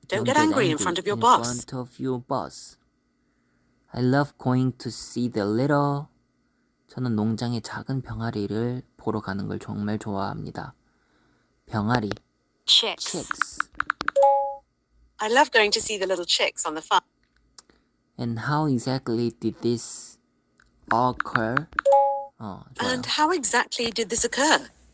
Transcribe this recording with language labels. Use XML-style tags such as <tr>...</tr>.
<en>Don't get angry in front of your boss. In front of your boss. I love going to see the little.</en> <ko>저는 농장의 작은 병아리를 보러 가는 걸 정말 좋아합니다. 병아리. Chicks.</ko> <en>I love going to see the little chicks on the farm. And how exactly did this occur?</en> <ko>좋아요.</ko> <en>And how exactly did this occur?</en>